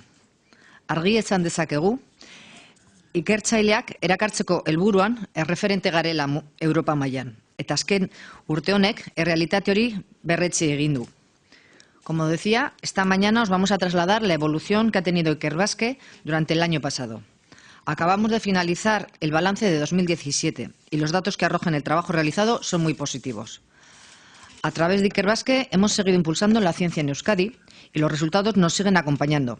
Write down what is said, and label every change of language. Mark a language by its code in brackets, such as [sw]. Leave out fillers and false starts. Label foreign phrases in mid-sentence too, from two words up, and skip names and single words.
[eu] Argi esan dezakegu, ikertzaileak erakartzeko helburuan erreferente garela Europa mailan, eta azken urte honek errealitate hori berretsi egin du. [es] Como decía, esta mañana os vamos a trasladar la evolución que ha tenido Ikerbasque durante el año pasado. Acabamos de finalizar el balance de 2017 y los datos que arrojan el trabajo realizado son muy positivos. A través de Ikerbasque hemos seguido impulsando la ciencia en Euskadi y los resultados nos siguen acompañando.